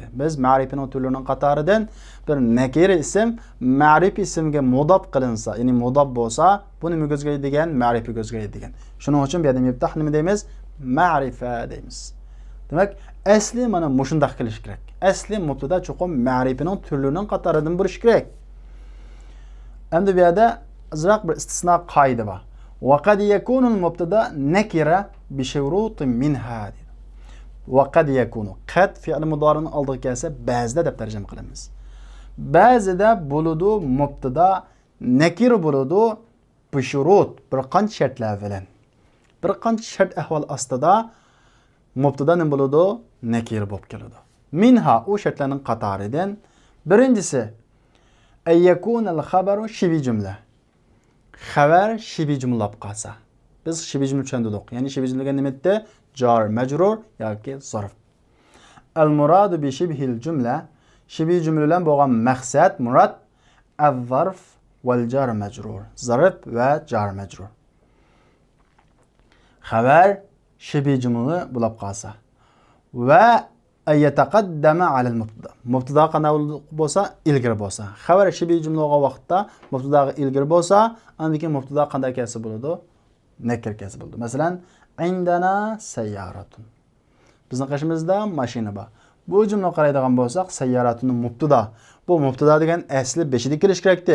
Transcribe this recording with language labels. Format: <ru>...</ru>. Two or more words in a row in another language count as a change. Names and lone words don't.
<uz>Biz ma'rifaning turlarining qatoridan bir nakir ism ma'rif ismga mudab qilinsa, ya'ni mudab bo'lsa, bu nima ko'zgaydi degan? Ma'rifa ko'zgaydi degan. Shuning uchun bu yerda miftah nima deymiz? Ma'rifa deymiz. Demak, asli mana mushundaq qilish kerak. Asli mubtada cho'qim ma'rifaning turlarining qatoridan bo'lishi kerak. Endi bu yerda azroq bir istisno qoida bor.</uz> <ar>وقد يكون المبتدأ نكرة بشروط منها. وقد يكون.</ar> <uz>Qad fi'l mudorining oldiga kelsa ba'zida deb tarjima qilamiz. Ba'zida bo'ladi mubtada nakir bo'ladi</uz> <ar>بشروط,</ar> <uz>bir qancha shartlar bilan. Bir qancha shart ahvol ostida mubtada nima bo'ladi? Nakir bo'lib keladi.</uz> <ar>Minha</ar> <uz>o shartlarning qatoridan birinchisi</uz> <ar>أن يكون الخبر شبه جملة.</ar> <uz>Xabar shibi jumla bo'lib qolsa. Biz shibi jumla tushundik. Ya'ni shibi jumlaga nima edi? Jar majrur yoki zarf.</uz> <ar>المراد بشبه الجملة.</ar> <uz>Shibi jumla bilan bo'lgan maqsad,</uz> <ar>مراد الظرف والجار المجرور.</ar> <uz>Zarf va jar majrur. Xabar shibi jumla bo'lib qolsa</uz> <ar>وأن يتقدم على المبتدأ.</ar> <uz>Mubtada qanday bo'lsa, ilgari bo'lsa. Xabar shibi jumla bo'lgan vaqtda mubtadaga ilgari bo'lsa, andiki mubtada qanday kelsa bo'ladi? Nakir kelsa bo'ladi. Masalan,</uz> <ar>عندنا سيارة.</ar> <uz>Bizning qishimizda mashina bor. Bu jumla qaraydigan bo'lsak, sayyaratun mubtada. Bu mubtada degan asli 5da kelish kerakdi.</uz>